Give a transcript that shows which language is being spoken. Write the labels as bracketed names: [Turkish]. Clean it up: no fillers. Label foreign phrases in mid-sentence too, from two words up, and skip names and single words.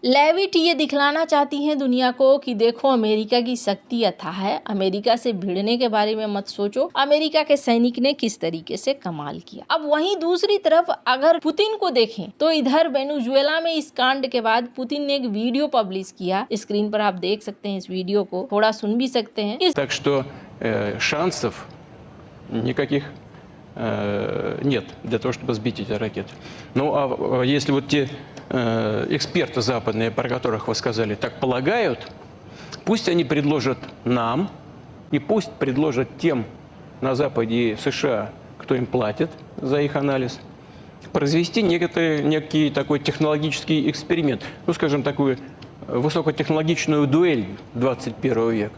[Hindi] लेविट ये दिखलाना चाहती है दुनिया को कि देखो अमेरिका की शक्ति अथाह है, अमेरिका से भिड़ने के बारे में मत सोचो, अमेरिका के सैनिक ने किस तरीके से कमाल किया। अब वहीं दूसरी तरफ अगर पुतिन को देखें तो इधर वेनेजुएला में इस कांड के बाद पुतिन ने एक वीडियो पब्लिश किया। स्क्रीन पर आप देख सकते हैं, इस वीडियो को थोड़ा सुन भी सकते हैं। [Russian] Так что шансов никаких нет для того, чтобы сбить эти ракеты. Ну а если вот те эксперты западные, про которых вы сказали, так полагают, пусть они предложат нам и пусть предложат тем на Западе и в США, кто им платит за их анализ, произвести некий такой технологический эксперимент, ну, скажем, такую высокотехнологичную дуэль 21 века.